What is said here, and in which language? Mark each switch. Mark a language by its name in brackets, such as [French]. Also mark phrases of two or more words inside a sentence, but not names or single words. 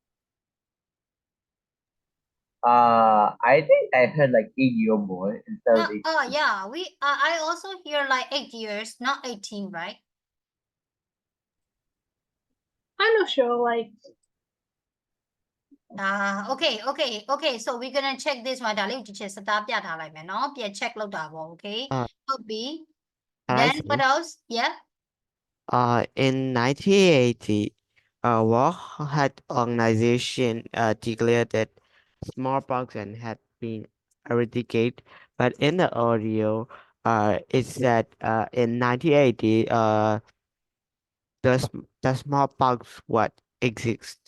[English] I think I heard like 8-year-old boy instead of 18. Oh yeah, I also hear like 8 years, not 18, right? I'm not sure, like okay, so we're gonna check this one. [Burmese] ဒါလေးကိုတစ်ချက်စတားပြထားလိုက်မယ်နော်ပြန် check လုပ်တာပေါ့ okay ဟုတ်ပြီ [English] I then see. what else yeah In 1980, World Health Organization declared that smallpox and had been eradicated, but in the audio, it said in 1980, the smallpox what exists.